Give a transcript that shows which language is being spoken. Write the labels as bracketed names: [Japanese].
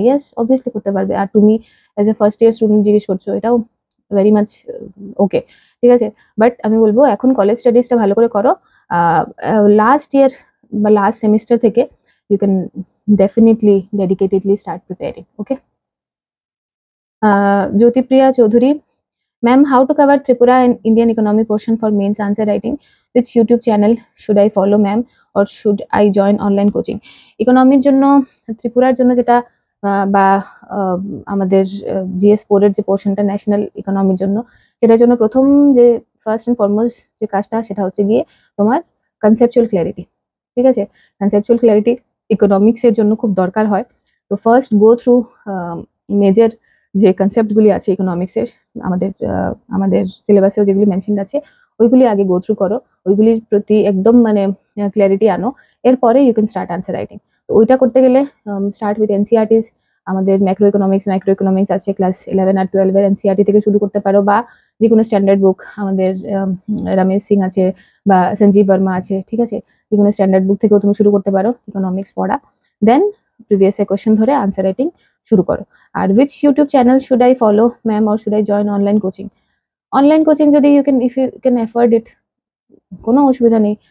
[Bangla] Yes, obviously করতে পারবে। আর তুমি as a first year student জিজ্ঞেস করছো, এটাও ভেরি মাচ ওকে। ঠিক আছে, বাট আমি বলবো এখন কলেজ স্টাডিজটা ভালো করে করো। লাস্ট ইয়ার বা লাস্ট সেমিস্টার থেকে [English] You can definitely dedicatedly start preparing. Okay, Jyotipriya Chowdhury, ma'am, how to cover Tripura and Indian economy portion for mains answer writing? Which YouTube channel should I follow, ma'am, or should I join online coaching? [Bangla] ইকোনমির জন্য, ত্রিপুরার জন্য যেটা বা আমাদের GS4 এর যে পোর্শনটা national ইকোনমির জন্য, সেটার জন্য প্রথম যে ফার্স্ট এন্ড ফরমোস্ট যে কাজটা সেটা হচ্ছে গিয়ে তোমার কনসেপচুয়াল ক্ল্যারিটি। ঠিক আছে, কনসেপচুয়াল ক্ল্যারিটি ইকোনমিক্স এর জন্য খুব দরকার হয়। তো ফার্স্ট গো থ্রু মেজর যে কনসেপ্ট গুলি আছে ইকোনমিক্সের, আমাদের সিলেবাসেও যেগুলি মেনশন আছে ওইগুলি আগে গো থ্রু করো, ওইগুলির প্রতি একদম মানে ক্ল্যারিটি আনো। এরপরে [English] You can start answer writing. [Bangla] তো ওইটা করতে গেলে স্টার্ট উইথ এনসিআরটিস। আমাদের মাইক্রো ইকোনমিক্স আছে ক্লাস 11 আর 12 এর, এনসিআরটি থেকে শুরু করতে পারো, বা যে কোনো স্ট্যান্ডার্ড বুক, আমাদের রমেশ সিং আছে বা সঞ্জীব বর্মা আছে। ঠিক আছে, যে কোনো স্ট্যান্ডার্ড বুক থেকেও তুমি শুরু করতে পারো ইকোনমিক্স পড়া। দেন প্রিভিয়াস কোয়েশ্চেন ধরে আনসার রাইটিং শুরু করো। [English] আর which YouTube channel should I follow, ma'am, or should I join online coaching? [Bangla] Online coaching যদি [English] if you can afford it, [Bangla] কোনো অসুবিধা নেই।